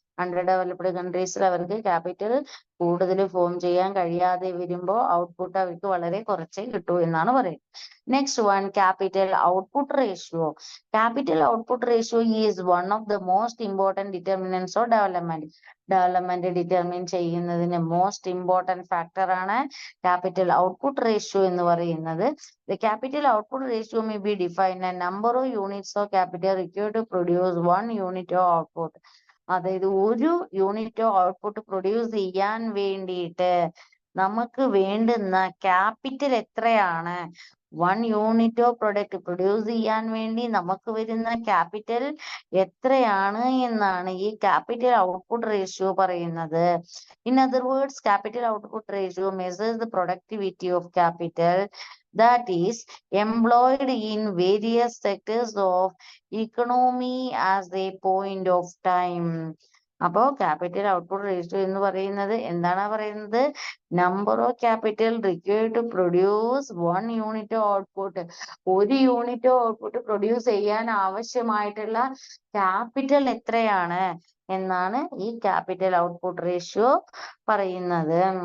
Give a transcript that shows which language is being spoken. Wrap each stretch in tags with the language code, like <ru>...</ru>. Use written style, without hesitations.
<ml>Under developed കൺട്രീസിൽ അവർക്ക് capital കൂടുതൽ form ചെയ്യാൻ കഴിയാതെ വരുമ്പോൾ ഔട്ട്പുട്ട് അവർക്ക് വളരെ കുറച്ചേ കിട്ടൂ എന്നാണ് പറയുന്നത്.</ml> <en>Next one, capital output ratio. Capital output ratio is one of the most important determinants of development</en> <ml>determine ചെയ്യുന്നതിന്</ml> <en>most important factor</en> <ml>ആണ്</ml> <en>capital output ratio</en> <ml>എന്ന് പറയുന്നത്.</ml> <en>The capital output ratio may be defined as number of units of capital required to produce one unit of output.</en> <ml>അതായത് ഒരു unit of output produce ചെയ്യാൻ വേണ്ടിയിട്ട് നമുക്ക് വേണ്ടുന്ന ക്യാപിറ്റൽ എത്രയാണ്, one unit of product produce ചെയ്യാൻ വേണ്ടി നമുക്ക് വരുന്ന ക്യാപിറ്റൽ എത്രയാണ് എന്നാണ് ഈ ക്യാപിറ്റൽ ഔട്ട്പുട്ട് റേഷ്യോ പറയുന്നത്.</ml> <en>In other words, capital output ratio measures the productivity of capital that is employed in various sectors of economy as a point of time.</en> <ml>അപ്പോ capital output ratio എന്ന് പറയുന്നത് എന്താണ് പറയുന്നത്,</ml> <en>number of capital required to produce one unit of output,</en> <ml>ഒരു unit of output produce ചെയ്യാൻ ആവശ്യമായിട്ടുള്ള capital എത്രയാണ് എന്നാണ് ഈ ക്യാപിറ്റൽ ഔട്ട്പുട്ട് റേഷ്യോ പറയുന്നത്.</ml>